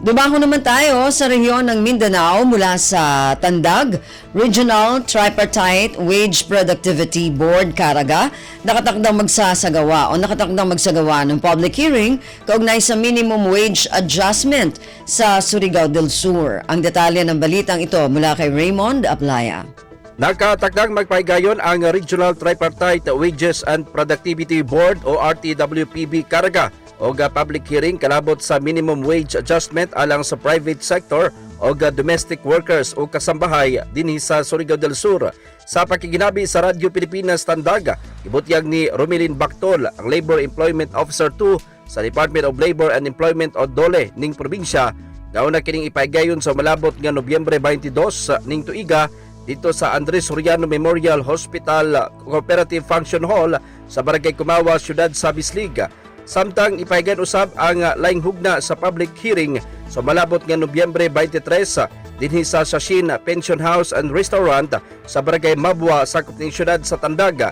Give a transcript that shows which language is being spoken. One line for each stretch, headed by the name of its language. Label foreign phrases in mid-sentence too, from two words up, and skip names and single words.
Filipino: Dumako naman tayo sa rehiyon ng Mindanao mula sa Tandag, Regional Tripartite Wage Productivity Board, Caraga, nakatakdang magsagawa ng
English: public hearing
Filipino: kaugnay sa
English: minimum wage adjustment
Filipino: sa Surigao del Sur. Ang detalye ng balitang ito mula kay Raymond Aplaya.
Cebuano: Nakatakdang magpahigayon ang Regional Tripartite Wages and Productivity Board o RTWPB Caraga o
English: public hearing
Cebuano: kalabot sa
English: minimum wage adjustment
Cebuano: alang sa
English: private sector
Cebuano: o
English: domestic workers
Cebuano: o kasambahay dinhi sa Surigao del Sur. Sa pakikinabi sa Radyo Pilipinas Tandag, ibutyag ni Romilin Bactol, ang Labor Employment Officer 2 sa Department of Labor and Employment o DOLE ning probinsya, gauna kining ipahigayon sa malabot nga Nobyembre 22 ning tuiga dito sa Andres Soriano Memorial Hospital Cooperative Function Hall sa Barangay Kumawa, Syudad sa Bislig. Samtang ipahigan usab ang laing hugna sa
English: public hearing
Cebuano: sa malabot nga Nobyembre 23 dinhi sa Shashin Pension House and Restaurant sa Barangay Mabwa sa ning syudad sa Tandag.